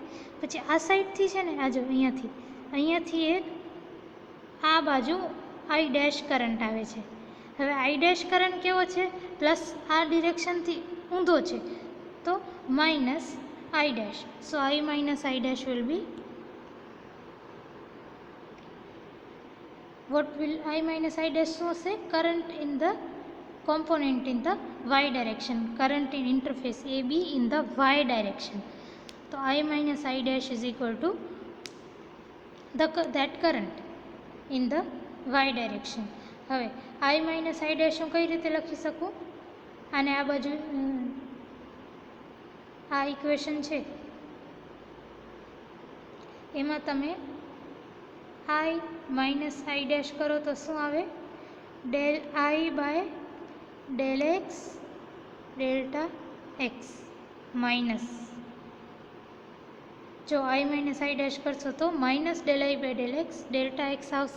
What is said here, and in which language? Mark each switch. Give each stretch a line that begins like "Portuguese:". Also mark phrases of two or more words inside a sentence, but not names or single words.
Gujarati: પછી આ સાઈડથી છે ને, આ જો અહીંયાથી એક આ બાજુ
English: I dash current
Gujarati: આવે છે. હવે
English: I dash current
Gujarati: કેવો છે? પ્લસ આ ડિરેક્શનથી ઊંધો છે તો
English: minus I dash. so I minus I dash will be, what will I minus I dash
Gujarati: શું હશે?
English: current in the component in the y direction, current in interface AB in the y direction. તો I minus I dash is equal to that current in the y direction.
Gujarati: હવે
English: I minus I dash
Gujarati: હું કઈ રીતે લખી શકું? આને આ બાજુ આ ઇક્વેશન છે એમાં તમે
English: I minus I dash
Gujarati: કરો તો શું આવે?
English: del I by del x delta x minus
Gujarati: જો
English: i minus i dash
Gujarati: કરશો તો
English: minus del I by del x delta x
Gujarati: આવશે.